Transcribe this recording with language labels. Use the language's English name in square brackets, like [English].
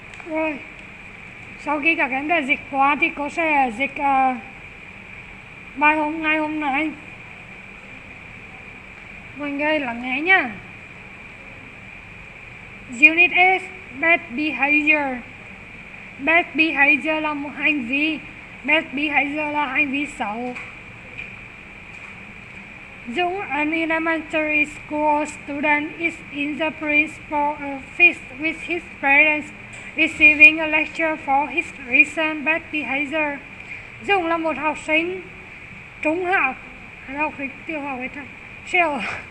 [Vietnamese] Rồi, sau khi các em đã dịch qua thì cô sẽ dịch bài ngày hôm nay. Mọi người lắng nghe nhá. [English] Unit S, bad behavior. Bad behavior [Vietnamese] là một hành vi. [English] Bad behavior [Vietnamese] là hành vi xấu. [English] Dung, an elementary school student, is in the principal's office with his parents, receiving a lecture for his recent bad behavior. [Vietnamese] Dung là một học sinh trung học, học sinh tiểu học hay sao?